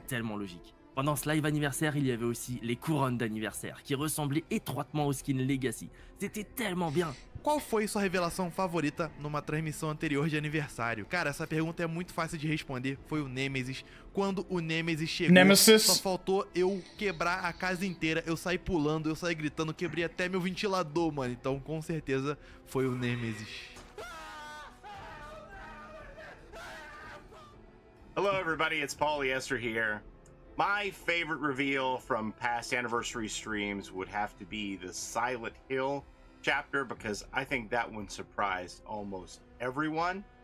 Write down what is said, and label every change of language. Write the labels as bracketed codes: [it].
[fr] C'est tellement logique. Pendant ce live anniversaire, il y avait aussi les couronnes d'anniversaire, qui ressemblaient étroitement au skin Legacy. C'était tellement bien. [pt] Qual foi sua revelação favorita numa transmissão anterior de aniversário? Cara, essa pergunta é muito fácil de responder. Foi o Nemesis. Quando o Nemesis chegou, Nemesis. só faltou eu quebrar a casa inteira. Eu saí pulando, eu saí gritando, quebrei até meu ventilador, mano. Então, com certeza, foi o Nemesis. [en] Hello everybody, it's Polyester here. My favorite reveal from past anniversary streams would have to be the Silent Hill chapter, because I think that one surprised almost everyone.